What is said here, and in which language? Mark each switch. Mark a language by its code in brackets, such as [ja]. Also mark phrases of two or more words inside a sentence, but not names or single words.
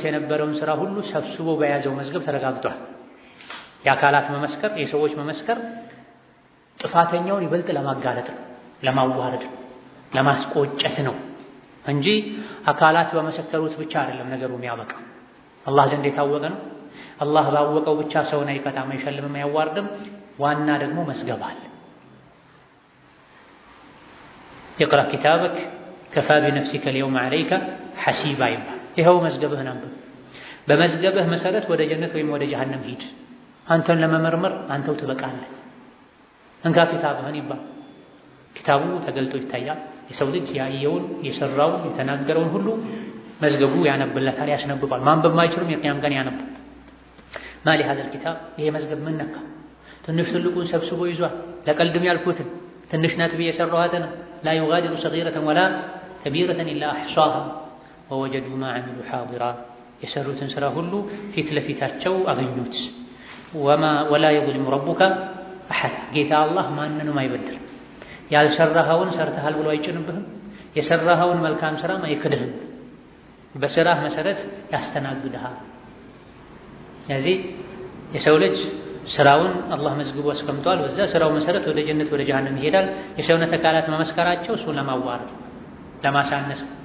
[am] የነበረውን ስራ ሁሉ ሰብስቦ በያዘው መዝገብ ተረጋግጧል። የአካላት መመስከር የሰዎች መመስከር ጥፋተኛውን ይበልጥ ለማጋለጥ ነው፣ ለማዋረድ ነው፣ ለማስቆጨት ነው እንጂ አካላት በመሰከሩት ብቻ አይደለም ነገሩ የሚያበቃው። አላህ ዘንድ የታወቀ ነው። አላህ ባወቀው ብቻ ሰውን አይቀጣም፣ አይሸልምም፣ አያዋርድም። ዋና ደግሞ መዝገብ አለ። [ar] اقرأ كتابك كفى بنفسك اليوم عليك حسيبا [am] ይባል። ይኸው መዝገብህን አንብብ። በመዝገብህ መሰረት ወደ ጀነት ወይም ወደ ጀሃነም ሂድ። አንተን ለመመርመር አንተው ትበቃለህ። እንካ ኪታብህን ይባል። ኪታቡ ተገልጦ ይታያል። የሰው ልጅ ያየውን የሰራውን የተናገረውን ሁሉ መዝገቡ ያነብለታል፣ ያስነብባል። ማንበብ ማይችልም የቂያም ቀን ያነብ። ማሊ [ar] هذا الكتاب [am] ይሄ መዝገብ ምን ነካ? ትንሽ ትልቁን ሰብስቦ ይዟል። ለቀልድም ያልኩትን ትንሽ ናት ብዬ የሰራኋትን [ar] لا يغادر صغيرة ولا كبيرة إلا أحصاها ووجدوا ما عملوا حاضرا [am] የሰሩትን ስራ ሁሉ ፊት ለፊታቸው አገኙት። ولا [ar] يظلم ربك أحد [am] ጌታ አላህ ማንንም አይበድልም። ያልሰራኸውን ሰርተሃል ብሎ አይጭንብህም። የሰራኸውን መልካም ስራ አይክድህም። በስራህ መሰረት ያስተናግድሃል። ስለዚህ የሰው ልጅ ስራውን አላህ መዝግቦ አስቀምጧል። በዛ ስራው መሰረት ወደ ጀነት ወደ ጀሃነም ይሄዳል። የሰውነት አካላት መመስከራቸው እሱን ለማዋረድ ለማሳነስ።